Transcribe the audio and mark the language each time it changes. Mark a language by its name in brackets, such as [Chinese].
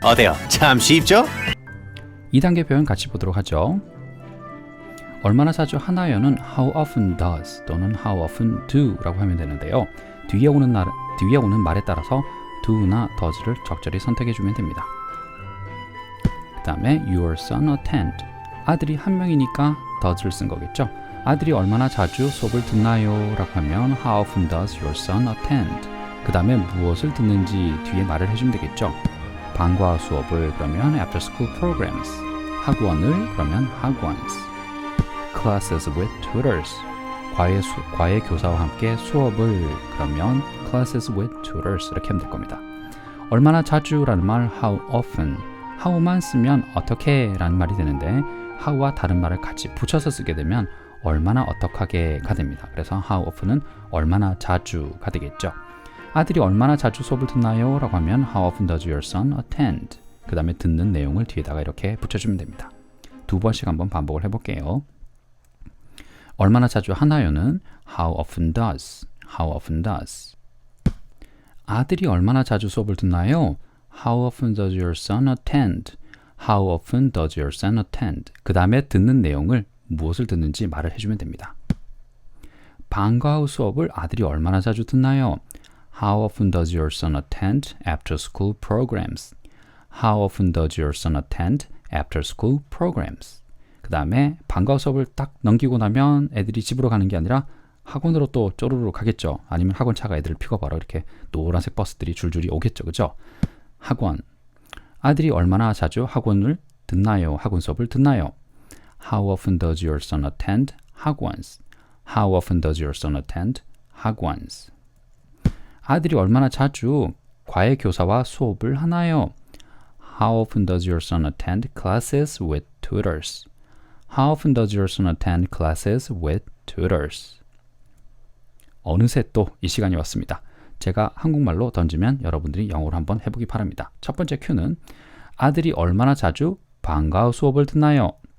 [Korean] 어때요? 참 쉽죠? 2단계 표현 같이 보도록 하죠. 얼마나 자주 하나요는 [English] how often does [Korean] 또는 [English] how often do [Korean] 라고 하면 되는데요. 뒤에 오는 말에 따라서 do나 does를 적절히 선택해주면 됩니다. 그 다음에 [English] your son attend. [Korean] 아들이 한 명이니까 does를 쓴 거겠죠. 아들이 얼마나 자주 수업을 듣나요? 라고 하면 [English] How often does your son attend? [Korean] 그 다음에 무엇을 듣는지 뒤에 말을 해주면 되겠죠. 방과 수업을 그러면 [English] after school programs. [Korean] 학원을 그러면 학원s. [English] classes with tutors. [Korean] 과외 교사와 함께 수업을 그러면 [English] classes with tutors [Korean] 이렇게 하면 될 겁니다. 얼마나 자주라는 말 [English] how often. [Korean] how만 쓰면 어떻게 라는 말이 되는데 how와 다른 말을 같이 붙여서 쓰게 되면 얼마나 어떡하게가 됩니다. 그래서 [English] how often [Korean] 은 얼마나 자주가 되겠죠. 아들이 얼마나 자주 수업을 듣나요? [English] 라고 하면 How often does your son attend? [Korean] 그 다음에 듣는 내용을 뒤에다가 이렇게 붙여주면 됩니다. 두 번씩 한번 반복을 해볼게요. 얼마나 자주 하나요는 [English] How often does? How often does? [Korean] 아들이 얼마나 자주 수업을 듣나요? [English] How often does your son attend? How often does your son attend? [Korean] 그 다음에 듣는 내용을 무엇을 듣는지 말을 해주면 됩니다. 방과 후 수업을 아들이 얼마나 자주 듣나요? [English] How often does your son attend after school programs? How often does your son attend after school programs? [Korean] 그 다음에 방과 후 수업을 딱 넘기고 나면 애들이 집으로 가는 게 아니라 학원으로 또 쪼르르 가겠죠. 아니면 학원차가 애들을 픽업하러 이렇게 노란색 버스들이 줄줄이 오겠죠. 그죠? 학원. 아들이 얼마나 자주 학원을 듣나요? 학원 수업을 듣나요? [English] How often does your son attend 학원s? How often does your son attend 학원s? [Korean] 아들이 얼마나 자주 과외 교사와 수업을 하나요? [English] How often does your son attend classes with tutors? How often does your son attend classes with tutors? [Korean] 어느새 또 이 시간이 왔습니다. 제가 한국말로 던지면 여러분들이 영어로 한번 해보기 바랍니다. 첫 번째 큐는 아들이 얼마나 자주 방과 후 수업을 듣나요?